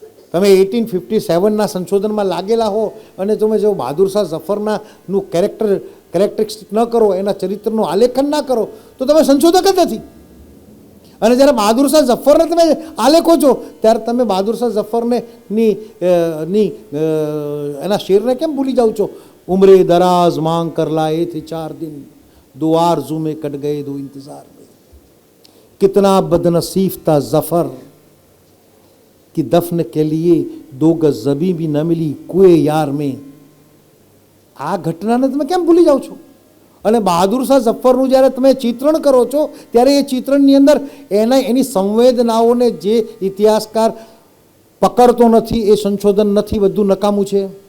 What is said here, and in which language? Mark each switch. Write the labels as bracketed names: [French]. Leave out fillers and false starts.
[Gujarati] તમે 1857ના સંશોધનમાં લાગેલા હો અને તમે જો બહાદુર શાહ ઝફરનાનું કેરેક્ટરિસ્ટિક ન કરો, એના ચરિત્રનું આલેખન ના કરો તો તમે સંશોધક જ નથી. અને જ્યારે બહાદુર શાહ ઝફરને તમે આલેખો છો ત્યારે તમે બહાદુર શાહ ઝફરને એના શેરને કેમ ભૂલી જાઓ છો? [Hindi] ઉમરે દરાજ માંગ કર લાએ થે 4 દિન, દો આરज़ू में कट गए दो इंतजार में, कितना बदनसीब था ज़फर कि दफन के लिए 2 गज ज़मीन भी न मिली कुए यार में. [Gujarati] આ ઘટનાને તમે કેમ ભૂલી જાઓ છો? અને બહાદુર શાહ ઝફરનું જ્યારે તમે ચિત્રણ કરો છો ત્યારે એ ચિત્રણની અંદર એની સંવેદનાઓને જે ઇતિહાસકાર પકડતો નથી, એ સંશોધન નથી, બધું નકામું છે.